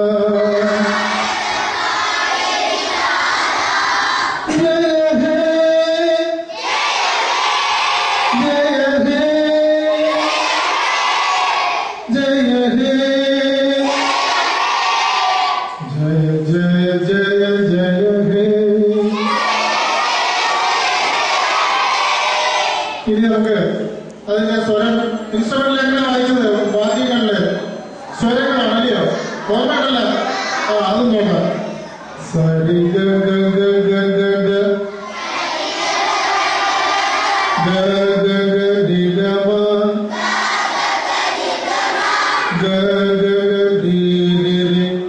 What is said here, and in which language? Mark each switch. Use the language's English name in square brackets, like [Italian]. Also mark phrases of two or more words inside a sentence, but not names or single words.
[Bangla] জয় হে জয় হে জয় হে জয় জয় জয় জয় হে [Malayalam] ഇനി നമുക്ക് അതിന്റെ സ്വരം ഇൻസ്ട്രുമെന്റിൽ എങ്ങനെ വായിച്ചത് വാദ്യങ്ങളില് സ്വരങ്ങളാണ് അല്ലയോ ഓർമ്മയല്ല അതും നോക്കാം സരി ഗ ഗ ഗ ഗ ഗ ഗ ഗ ഗ രി ഗ മ ഗ ഗ ഗ രി രി രി